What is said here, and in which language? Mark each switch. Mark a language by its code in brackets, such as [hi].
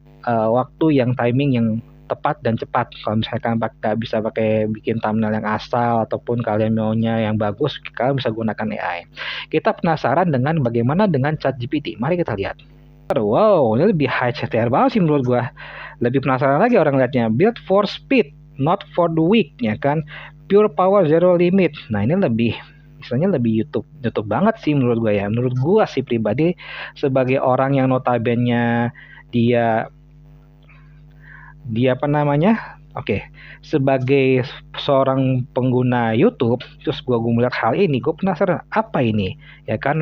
[id] waktu yang timing yang tepat dan cepat. Kalau misalkan bisa pakai bikin thumbnail yang asal ataupun kalian maunya yang bagus, kalian bisa gunakan AI. Kita penasaran dengan bagaimana dengan ChatGPT. Mari kita lihat. Wow, ini lebih high CTR banget sih menurut gua. Lebih penasaran lagi orang lihatnya. [en] Build for speed, not for the weak, ya kan? Pure power, zero limit. [id] Nah, ini lebih istilahnya lebih YouTube banget sih menurut gua ya. Menurut gua sih pribadi sebagai orang yang notabene dia apa namanya? Oke, sebagai seorang pengguna YouTube, terus gue melihat hal ini, gue penasaran apa ini, ya kan?